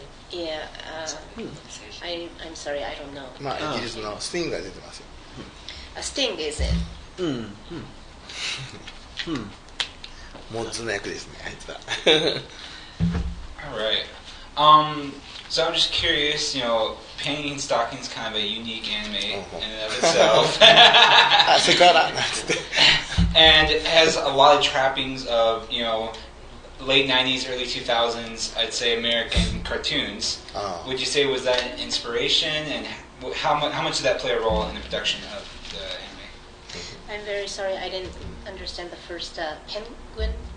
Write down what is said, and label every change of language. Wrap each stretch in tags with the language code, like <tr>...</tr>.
<en>Yeah, I'm sorry, I don't know.</en> <ja>まあイギリスのスティングが出てますよ。</ja> <en>A Sting is it?</en> <ja>モッズの役ですね、あいつは。</ja> <en>All right. So I'm just curious, Panty and Stocking is kind of a unique anime in and of itself.</en> <ja>あ、セクハラなんつって。</ja> <en>And it has a lot of trappings of, late 90s, early 2000s, I'd say American cartoons. Would you say was that an inspiration, and how much did that play a role in the production of the anime? I'm very sorry, I didn't understand the first penguin.</en>